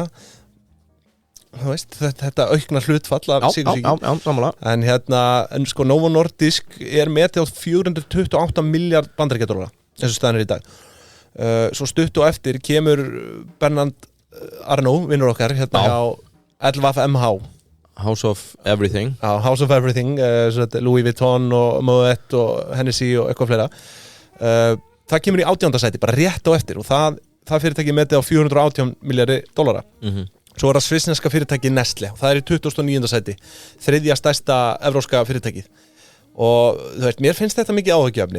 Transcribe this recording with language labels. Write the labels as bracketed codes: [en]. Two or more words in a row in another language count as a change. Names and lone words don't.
[is] Þú veist, þetta aukna hlutfall af sykursýki. Já, samanlega. En sko Novo Nordisk er metið á 428 miljard bandaríkjadólara eins og staðan er í dag. Svo stutt og eftir kemur Bernard Arnault, vinnur okkar, hérna á LVMH. [en] House of Everything. [is] Já, [en] House of Everything, [is] Louis Vuitton og Moet og Hennessy og eitthvað fleira. Það kemur í 18. sæti, bara rétt á eftir og það fyrirtæki metið á 418 miljardi dollara. Svo er það svissneska fyrirtæki Nestle og það er í 29. sæti, þriðja stærsta evrópska fyrirtækið. Og þú veist, mér finnst þetta mikið áhyggjuefni.